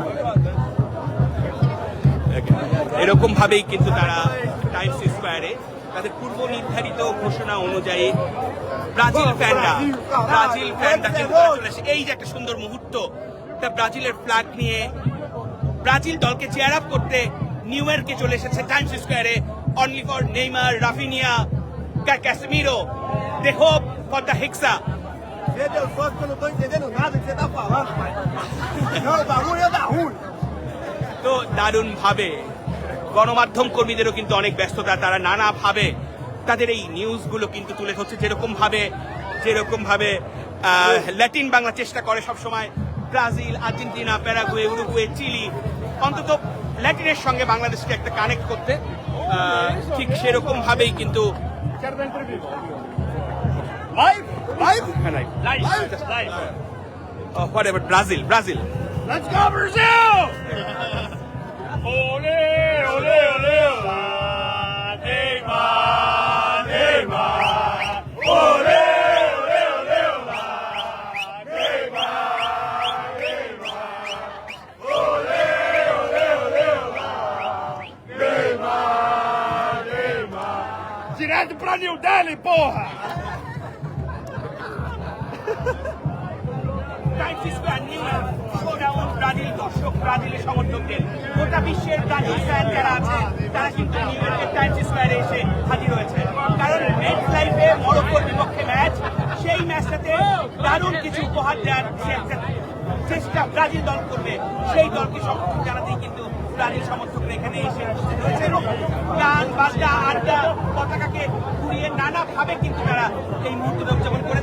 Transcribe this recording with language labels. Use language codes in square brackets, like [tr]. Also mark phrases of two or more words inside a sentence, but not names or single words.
[bn] এরকম ভাবেই কিন্তু তারা টাইমস স্কোয়ারে তাদের পূর্ব নির্ধারিত ঘোষণা অনুযায়ী ব্রাজিল ফ্যানরা কিন্তু তারা চলে আসে। এই যে একটা সুন্দর মুহূর্ত, তা ব্রাজিলের ফ্ল্যাগ নিয়ে ব্রাজিল দলকে [en] cheer up [bn] করতে নিউ ইয়র্কে চলে এসেছে টাইমস স্কোয়ারে, [en] only for [bn] নেইমার, রাফিনিয়া, ক্যাসেমিরো, [en] they hope for the hexa. [pt] Meu Deus, só que eu não tô entendendo nada que você tá falando, pai. Não, o bagulho é da ruim. [bn] তো দারুণ ভাবে গণমাধ্যম কর্মীদেরও কিন্তু অনেক ব্যস্ততা, তারা নানা ভাবে তাদের এই নিউজগুলো কিন্তু তুলে ধরছে, যেরকম ভাবে ল্যাটিন বাংলা চেষ্টা করে সব সময় ব্রাজিল, আর্জেন্টিনা, প্যারাগুয়ে, উরুগুয়ে, চিলি, অন্তত ল্যাটিনের সঙ্গে বাংলাদেশকে একটা কানেক্ট করতে, ঠিক সেরকম ভাবেই কিন্তু [pt] Quero dar entrevista. [en] Live? Live? whatever Brazil Let's go, Brazil! [pt] Ole, ole, ole, ola. Neymar, Neymar. Ole, ole, ole, ola. Neymar, Neymar. Ole, ole, ole, ola. Neymar, Neymar. Direto pra New Delhi, porra! [bn] টাইমস স্কোয়ার নিউ ইয়র্ক, শোডাউন ব্রাজিল দর্শক, ব্রাজিলের সমর্থকদের, গোটা বিশ্বের ব্রাজিল ফ্যান যারা আছে তারা কিন্তু নিউ ইয়র্কের টাইমস স্কোয়ারে এসে হাজির হয়েছে। কারণ মেট লাইফে মরক্কোর বিপক্ষে ম্যাচ, সেই ম্যাচটাতে দারুণ কিছু উপহার দেওয়ার চেষ্টা ব্রাজিল দল করবে, সেই দলকে সমর্থন জানাতেই কিন্তু ব্রাজিল সমর্থকরা এখানে এসে উপস্থিত হয়েছে এবং গান বাজনা আড্ডা পতাকাকে ঘুরিয়ে নানাভাবে কিন্তু তারা এই মুহূর্তে উদযাপন করেছে।